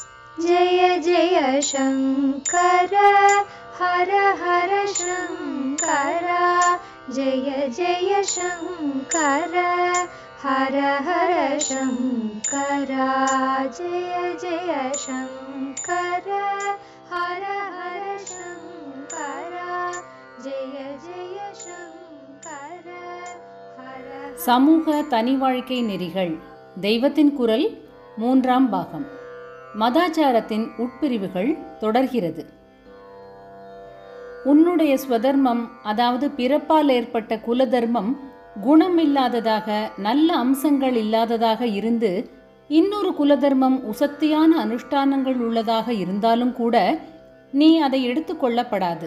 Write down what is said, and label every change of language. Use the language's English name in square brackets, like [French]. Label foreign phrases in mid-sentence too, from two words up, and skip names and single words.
[Sanskrit] जय जय शंकर हर हर शंकर जय जय शंकर हर हर शंकर जय जय शंकर हर हर शंकर जय जय शंकर हर [Tamil] சமூக தனி வாழ்க்கை நெறிகள் தெய்வத்தின் குரல் 3ஆம் பாகம். மதாச்சாரத்தின் உட்பிரிவுகள் தொடர்கிறது. உன்னுடைய ஸ்வதர்மம், அதாவது பிறப்பால் ஏற்பட்ட குலதர்மம் குணமில்லாததாக, நல்ல அம்சங்கள் இல்லாததாக இருந்து இன்னொரு குலதர்மம் உசத்தியான அனுஷ்டானங்கள் உள்ளதாக இருந்தாலும் கூட நீ அதை எடுத்துக்கொள்ளப்படாது.